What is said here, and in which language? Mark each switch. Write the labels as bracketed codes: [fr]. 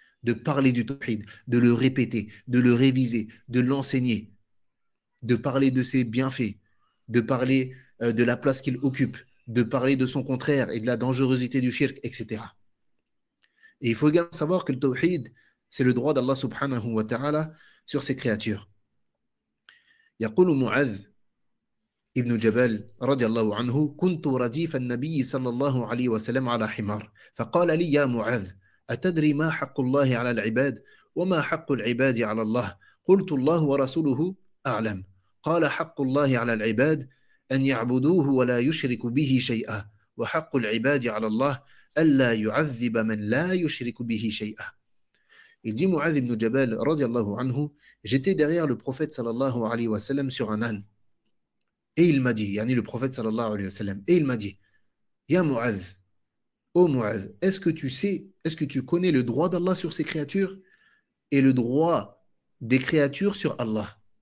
[fr] De parler du tawhid, de le répéter, de le réviser, de l'enseigner, de parler de ses bienfaits, de parler de la place qu'il occupe, de parler de son contraire et de la dangerosité du shirk, etc. Et il faut également savoir que le tawhid, c'est le droit d'Allah subhanahu wa ta'ala sur ses créatures. [ar] يقول معاذ ابن جبل رضي الله عنه كنت رديف النبي صلى الله عليه وسلم على حمار فقال لي يا معاذ أتدري ما حق الله على العباد وما حق العباد على الله قلت الله ورسوله أعلم قال حق الله على العباد أن يعبدوه ولا يشرك به شيئا وحق العباد على الله ألا يعذب من لا يشرك به شيئا. [fr] Il dit Mu'adh ibn Jabal radiallahu anhu, j'étais derrière le prophète sallallahu alayhi wa sallam sur un âne. Et il m'a dit, yani le prophète sallallahu alayhi wa sallam, et il m'a dit, Ya Mu'adh, ô Mu'adh, est-ce que tu sais, est-ce que tu connais le droit d'Allah sur ses créatures et le droit des créatures sur Allah?